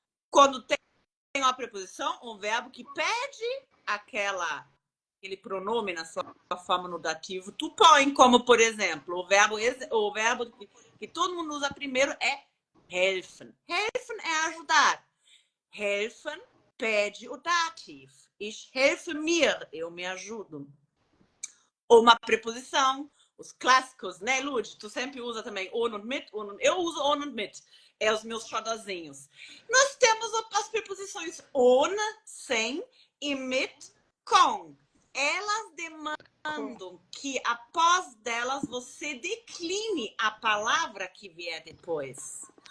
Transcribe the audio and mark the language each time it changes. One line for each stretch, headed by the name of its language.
Portuguese: Quando tem uma preposição, um verbo que pede aquele pronome na sua forma no dativo, tu põe como, por exemplo, o verbo que todo mundo usa primeiro é helfen. Helfen é ajudar. Helfen pede o dativo.
German: Ich helfe mir,
Portuguese: eu me ajudo. Ou uma preposição, os clássicos, né, Lud? Tu sempre usa também
German: on und mit,
Portuguese: eu uso
German: on und mit.
Portuguese: É os meus xodozinhos. Nós temos as preposições on, sem, e mit, com. Elas demandam que após delas você decline a palavra que vier depois.